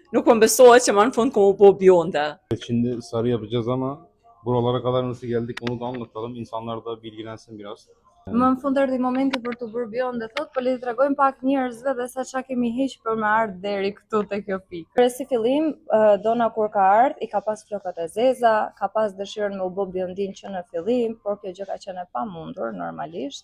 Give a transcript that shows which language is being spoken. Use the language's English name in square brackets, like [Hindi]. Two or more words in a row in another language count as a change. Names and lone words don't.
[Albanian] Nuk po besohet që më në fund ku bu bjonde. [Turkish] Şimdi sarı yapacağız ama buralara kadar nasıl geldik onu da anlatalım. İnsanlar da bilgilensin biraz. [Albanian] Më në fund erdhi momenti për të bërë bjonde, thot, po le të tregojmë pak njerëzve dhe se çka kemi hiq për me ardhur deri këtu te kjo pikë. Për si fillim, Dona kur ka ardhur, i ka pas flokët e zeza, ka pas dëshirën me u bë bjondin që në fillim, por kjo gjë ka qenë e pamundur normalisht.